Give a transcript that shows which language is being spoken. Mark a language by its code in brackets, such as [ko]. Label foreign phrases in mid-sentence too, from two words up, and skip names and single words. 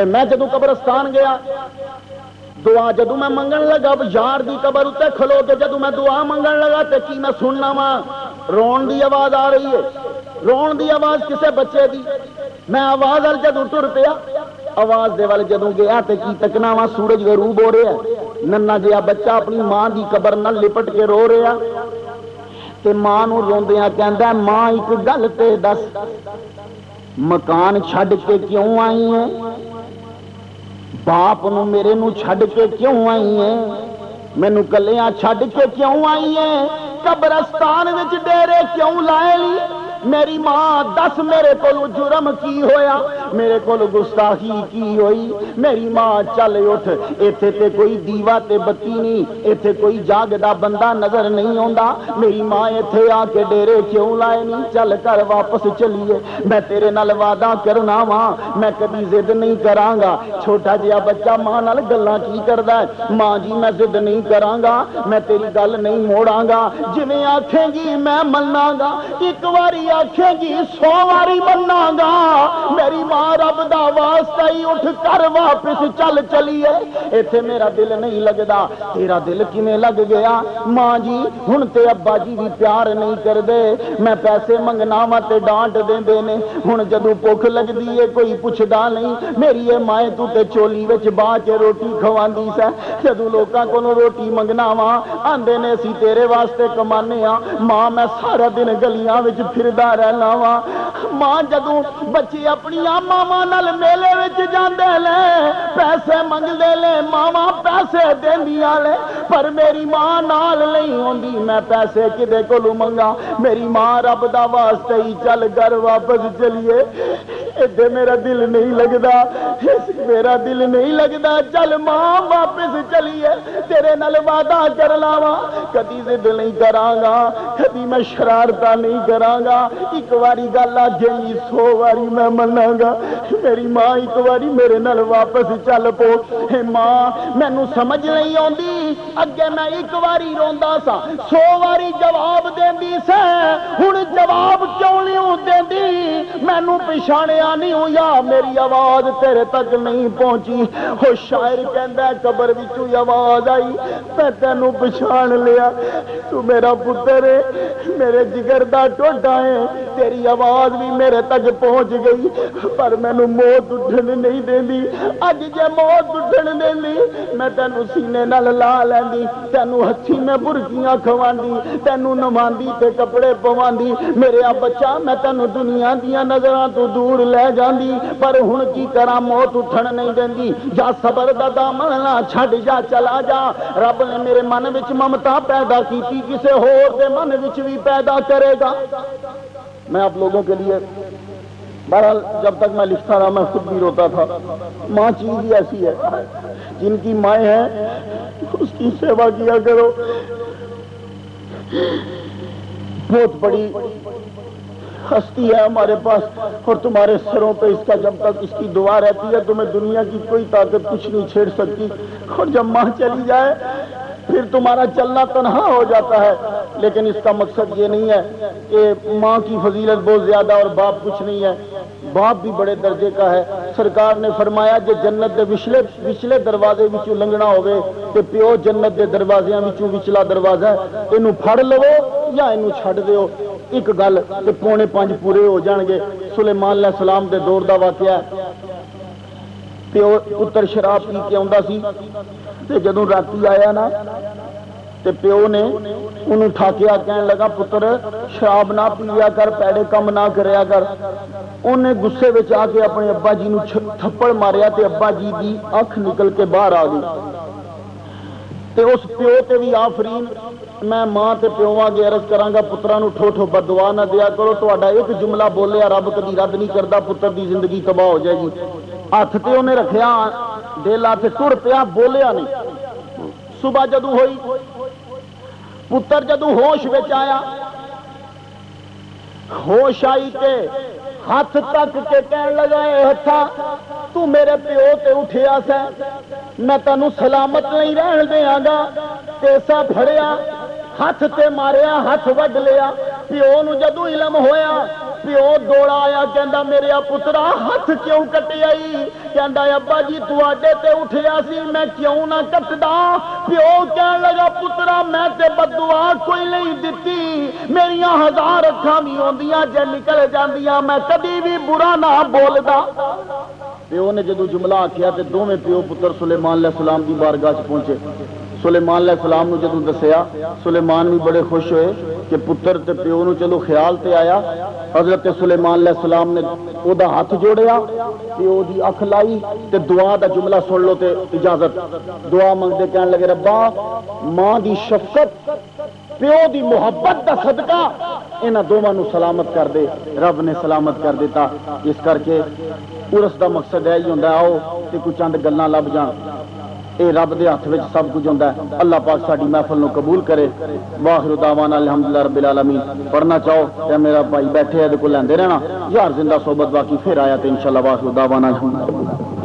[pa] میں جدوں قبرستان گیا دعا جدوں میں منگن لگا یار دی قبر اتنے کھلو کے جدوں میں دعا منگن لگا تے کی میں سننا وا رون دی آواز آ رہی ہے. رون دی آواز کسے بچے دی. میں آواز وال جدوں ٹر پیا آواز دے وال جدوں گیا تے کی تکنا وا سورج غروب ہو رہا ہے. ننا جہا بچہ اپنی ماں دی قبر نال لپٹ کے رو رہا تے ماں نوں روندیاں کہندا ماں ایک گل تے دس مکان چھڈ کے کیوں آئی ہے, باپ نو میرے نو چھڈ کے کیوں آئی ہے, مینوں کلیاں چھڈ کے کیوں آئی ہے, قبرستان وچ ڈیرے کیوں لائے لی. میری ماں دس میرے کول جرم کی ہویا, میرے کول گستاخی کی ہوئی. میری ماں چل اٹھ, ایتھے تے کوئی دیوا تے بتی نہیں, ایتھے کوئی جاگدا بندہ نظر نہیں آندا. میری ماں ایتھے آ کے ڈیرے کیوں لائے نہیں, چل کر واپس چلیے. میں تیرے نال وعدہ کرنا وا میں کبھی ضد نہیں کراں گا. چھوٹا جہا بچہ ماں نال گلاں کی کردا ہے. ماں جی میں ضد نہیں کراں گا, میں تیری گل نہیں موڑاں گا, جویں آکھیں گی میں مناں گا. ایک واری آکھے گی 100 واری منا گا. میری ماں رب دا واسطہ ہی اٹھ کر واپس چل چلیے, ایتھے میرا دل نہیں لگدا. تیرا دل کیویں لگ گیا ماں جی؟ ہن تے ابا جی بھی پیار نہیں کردے, میں پیسے منگنا وا تے ڈانٹ دیندے نے. ہن جدوں بھوک لگدی ہے کوئی پوچھدا نہیں. میری اے ماں تو تے چولی وچ باہ کے روٹی کھواندی سا. جدوں لوکاں کولوں روٹی منگنا وا آندے نے اسی تیرے واسطے کمانے ہاں. ماں میں سارا دن گلیاں وچ پھردا رہنا وا. ماں جدوں بچے اپنی ماواں نال میلے وچ جاندے لے پیسے منگدے لے ماواں پیسے دیندیاں لے, پر میری ماں نال نہیں ہوندی. میں پیسے کدے کولوں منگا؟ میری ماں رب دا واسطے ہی چل گھر واپس چلیے. ایڈے میرا دل نہیں لگدا, میرا دل نہیں لگدا. چل ماں واپس چلیے, تیرے نال وعدہ کرنا وا کدی ضد نہیں کراں گا, کدی میں شرارتاں نہیں کراں گا. ایک واری گل آکھے گی 100 واری میں مناں گا. میری ماں ایک واری میرے نال واپس چل پو. اے ماں مینوں سمجھ نہیں آندی, اگے میں ایک واری روندا سا 100 واری جواب دیندی سے, ہن جواب کیوں نہیں دیندی؟ مینوں پچھاڑیا نہیں ہو یا میری آواز تیرے تک نہیں پہنچی؟ او شاعر کہندا قبر وچوں آواز آئی, میں تینوں پچھاڑ لیا. تو میرا پتر ہے, میرے جگر دا ٹوٹا ہے, تیری آواز بھی میرے تک پہنچ گئی, پر مینوں موت اٹھن نہیں دیندی. اج جے موت اٹھن دیندی میں تینوں سینے نال لا لیندی, تینوں ہتھی میں برکیاں کھواندی, تینوں نواندی تے کپڑے پواندی. میرے بچہ میں تینوں دنیا دیاں نظراں تو دور لے جاندی, پر ہن کی کراں موت اٹھن نہیں دیندی. جا صبر دا دامن نہ چھڈ جا, چلا جا. رب نے میرے من وچ ممتا پیدا کیتی, کسے ہور دے من وچ بھی پیدا کرے گا. [ur] میں آپ لوگوں کے لیے بہرحال جب تک میں لکھتا رہا میں خود بھی روتا تھا. ماں چیز ہی ایسی ہے, جن کی مائیں ہیں اس کی سیوا کیا کرو. بہت بڑی ہستی ہے ہمارے پاس, اور تمہارے سروں پہ اس کا جب تک اس کی دعا رہتی ہے تمہیں دنیا کی کوئی طاقت کچھ نہیں چھیڑ سکتی. اور جب ماں چلی جائے پھر تمہارا چلنا تنہا ہو جاتا ہے. لیکن اس کا مقصد یہ نہیں ہے کہ ماں کی فضیلت بہت زیادہ اور باپ کچھ نہیں ہے. باپ بھی بڑے درجے کا ہے. [pa] سرکار نے فرمایا کہ جنت دے وچلے دروازے وچوں لنگنا ہوئے تے پیو جنت دے دروازیاں وچوں وچلا دروازہ ہے, اینوں پھڑ لو یا اینوں چھڈ دیو. ایک گل تے 4:45 پورے ہو جان گے. سلیمان [ar] علیہ السلام [pa] دے دور دا واقعہ ہے. پیو پتر شراب پی کے آندا سی تے جدوں راتی آیا نا تے پیو نے انہوں ٹھاکیا, کہنے لگا پتر شراب نہ پیا کر, پیڑے کم نہ کریا کر. انہیں غصے وچ آ کے اپنے ابا جی نو تھپڑ ماریا تے ابا جی دی اکھ نکل کے باہر آ گئی. تے اس پیو تے بھی آفرین میں ماں تے پیواں اگے عرض کراں گا پتراں نو ٹھو ٹھو بددعا نہ دیا کرو تہاڈا ایک جملہ بولیا رب کدی رد نہیں کردا پتر دی زندگی تباہ ہو جائے گی ہاتھ تے انہیں رکھیا دل ہاتھ ٹر پیا بولیا نہیں صبح جدوں ہوئی پتر جدوں ہوش وچ آیا ہوش آئی تے ہاتھ تک کے کہن لگا اے ہتھا تو میرے پیو تے اٹھیا سا میں تینوں سلامت نہیں رہن دیاں گا تیسا پھڑیا ہاتھ تے ماریا ہاتھ وڈ لیا پیو نو جدوں علم ہویا پیو دوڑا آیا کہندا میرے پترا ہاتھ کیوں کٹی آئی کہندا ابا جی تواڈے تے اٹھیا سی میں کیوں نہ کٹدا پیو کہن لگا پترا میں تے بددعا کوئی نہیں دتی میریاں ہزار اکھاں بھی ہوندیاں جے نکل جاندیاں میں کدی بھی برا نہ بولدا پیو نے جدو جملہ آکھیا تے دوویں پیو پتر سلیمان [ar] علیہ السلام [pa] دی بارگاہ چ پہنچے سلیمان [ar] علیہ السلام [pa] نو جدو دسیا سلیمان بھی بڑے خوش ہوئے کہ پتر تے پیو نو چلو خیال تے آیا حضرت سلیمان [ar] علیہ السلام [pa] نے او دا ہاتھ جوڑیا پیو دی اکھ لائی تے دعا دا جملہ سن لو تے اجازت دعا منگدے کہن لگے ربا ماں دی شفقت پیو دی محبت دا صدقہ انہاں دوواں نو سلامت کر دے رب نے سلامت کر دیتا اس کر کے عرس دا مقصد ہے ہی ہوندا آؤ تے کوئی چند گلاں لب جان اے رب دے ہاتھ وچ سب کچھ ہوندا ہے اللہ پاک ساڈی محفل نو قبول کرے [ar] واخر دعوانا الحمدللہ رب العالمین [pa] پڑھنا چاہو تے میرا بھائی بیٹھے ہے تے کو لیندے رہنا یار زندہ صحبت باقی پھر آیا تے [ar] انشاءاللہ واخر دعوانا الحمدللہ